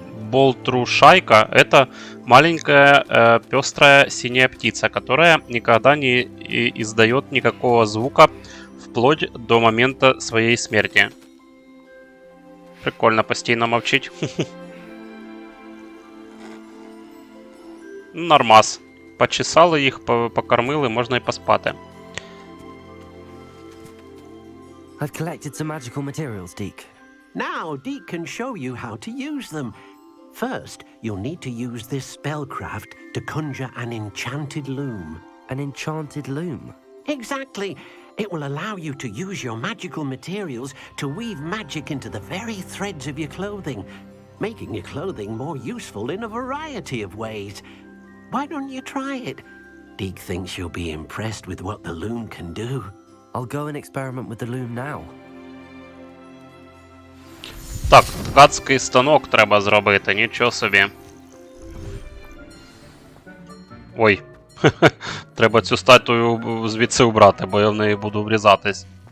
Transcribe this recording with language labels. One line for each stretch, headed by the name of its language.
Russian: Болтрушайка — это маленькая пестрая синяя птица, которая никогда не издает никакого звука вплоть до момента своей смерти.
Ukrainian: Прикольно постійно мовчить. Нормас. Почесали їх, покормили, можна і поспати.
English: I've collected some magical materials, Deke. Now, Deke can show you how to use them. First, you'll need to use this spellcraft to conjure an enchanted loom. An enchanted loom? Exactly. It will allow you to use your magical materials to weave magic into the very threads of your clothing, making your clothing more useful in a variety of ways. Why don't you try it? Deke thinks you'll be impressed with what the loom can do. I'll go and experiment with the loom now.
Ukrainian: Так, ткацький станок треба зробити, нічого собі. Ой. Треба цю статую звідси убрати, бо я в неї буду врізатись.